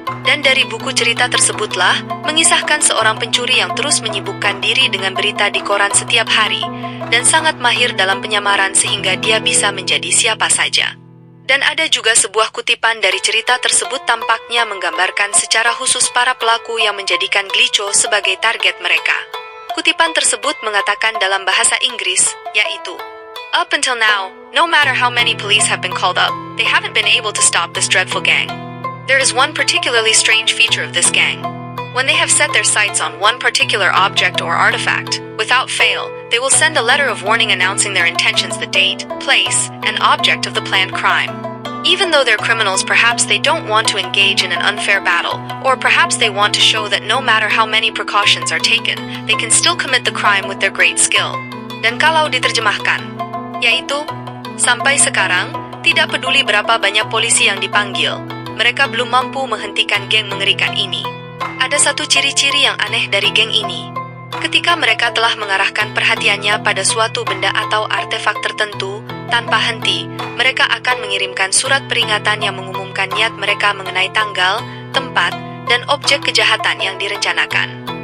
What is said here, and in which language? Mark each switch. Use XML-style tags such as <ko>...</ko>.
<id>Dan dari buku cerita tersebutlah mengisahkan seorang pencuri yang terus menyibukkan diri dengan berita di koran setiap hari dan sangat mahir dalam penyamaran sehingga dia bisa menjadi siapa saja. Dan ada juga sebuah kutipan dari cerita tersebut tampaknya menggambarkan secara khusus para pelaku yang menjadikan Glico sebagai target mereka. Kutipan tersebut mengatakan dalam bahasa Inggris, yaitu,</id> <en>"Up until now, no matter how many police have been called up, they haven't been able to stop this dreadful gang. There is one particularly strange feature of this gang. When they have set their sights on one particular object or artifact, without fail, they will send a letter of warning announcing their intentions, the date, place, and object of the planned crime. Even though they're criminals, perhaps they don't want to engage in an unfair battle, or perhaps they want to show that no matter how many precautions are taken, they can still commit the crime with their great skill.</en> <id>Dan kalau diterjemahkan, yaitu, sampai sekarang, tidak peduli berapa banyak polisi yang dipanggil, mereka belum mampu menghentikan geng mengerikan ini. Ada satu ciri-ciri yang aneh dari geng ini. Ketika mereka telah mengarahkan perhatiannya pada suatu benda atau artefak tertentu, tanpa henti, mereka akan mengirimkan surat peringatan yang mengumumkan niat mereka mengenai tanggal, tempat, dan objek kejahatan yang direncanakan.</id>